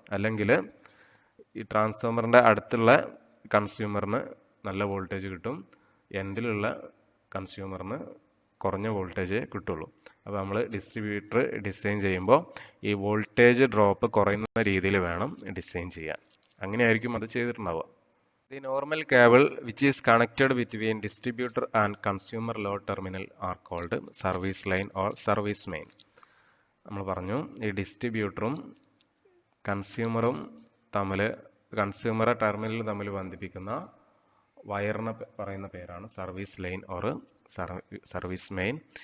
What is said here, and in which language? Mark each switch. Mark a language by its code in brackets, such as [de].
[ml] അല്ലെങ്കിൽ ഈ ട്രാൻസ്ഫോമറിൻ്റെ അടുത്തുള്ള കൺസ്യൂമറിന് നല്ല വോൾട്ടേജ് കിട്ടും, എൻഡിലുള്ള കൺസ്യൂമറിന് കുറഞ്ഞ വോൾട്ടേജ് കിട്ടുള്ളൂ. അപ്പോൾ നമ്മൾ ഡിസ്ട്രിബ്യൂട്ടർ ഡിസൈൻ ചെയ്യുമ്പോൾ ഈ വോൾട്ടേജ് ഡ്രോപ്പ് കുറയുന്ന രീതിയിൽ വേണം ഡിസൈൻ ചെയ്യാൻ. അങ്ങനെയായിരിക്കും അത് ചെയ്തിട്ടുണ്ടാവുക. [en] The normal cable which is connected between distributor and consumer load terminal are called service line or service main. [ml] നമ്മൾ പറഞ്ഞു ഈ ഡിസ്ട്രിബ്യൂട്ടറും കൺസ്യൂമറും കൺസ്യൂമറെ ടെർമിനൽ തമ്മിൽ ബന്ധിപ്പിക്കുന്ന വയറിനെ പറയുന്ന പേരാണ് service line or service main.